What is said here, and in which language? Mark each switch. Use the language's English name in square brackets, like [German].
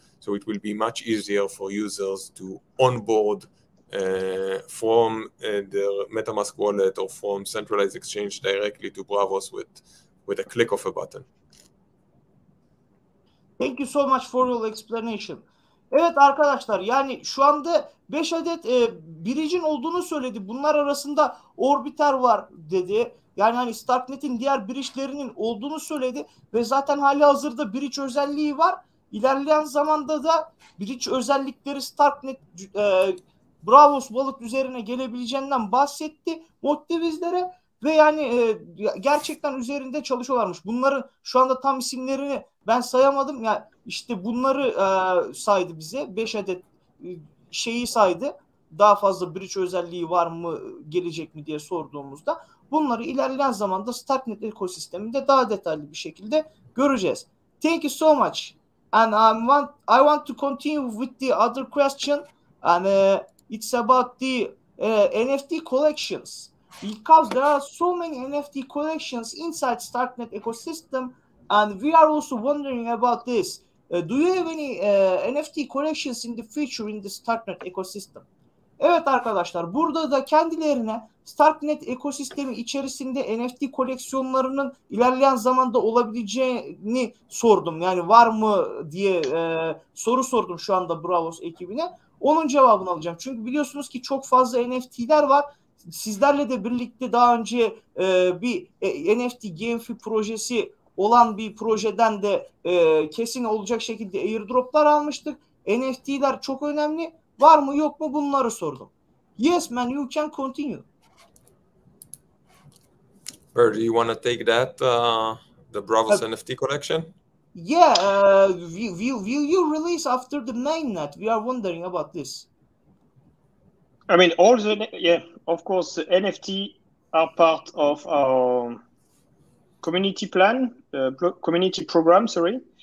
[English] So it will be much easier for users to onboard from the MetaMask wallet or from centralized exchange directly to Braavos with a click of a button. Thank you so much for your explanation. [Turkish] Evet arkadaşlar, yani şu anda 5 adet bridge'in olduğunu söyledi. Bunlar arasında Orbiter var dedi. Yani hani Starknet'in diğer bridge'lerinin olduğunu söyledi ve zaten hali hazırda bridge özelliği var. İlerleyen zamanda da bridge özellikleri Starknet Braavos Wallet üzerine gelebileceğinden bahsetti Motti bizlere ve yani gerçekten üzerinde çalışıyorlarmış. Bunların şu anda tam isimlerini ben sayamadım. Yani işte bunları saydı bize. 5 adet şeyi saydı. Daha fazla bridge özelliği var mı, gelecek mi diye sorduğumuzda bunları ilerleyen zamanda Starknet ekosisteminde daha detaylı bir şekilde göreceğiz. [English] Thank you so much. And I want to continue with the other question, and it's about the NFT collections, because there are so many NFT collections inside Starknet ecosystem, and we are also wondering about this. Do you have any NFT collections in the future in the Starknet ecosystem? [Turkish] Evet arkadaşlar, burada da kendilerine Starknet ekosistemi içerisinde NFT koleksiyonlarının ilerleyen zamanda olabileceğini sordum. Yani var mı diye soru sordum şu anda Braavos ekibine. Onun cevabını alacağım. Çünkü biliyorsunuz ki çok fazla NFT'ler var. Sizlerle de birlikte daha önce bir NFT GameFi projesi olan bir projeden de kesin olacak şekilde airdroplar almıştık. NFT'ler çok önemli. Var mı yok mu bunları sordum. [English] Yes man, you can continue. Bird, do you want to take that, the Braavos NFT collection? Yeah, will you release after the mainnet? We are wondering about this. I mean, of course, the NFT are part of our community plan, community program, sorry.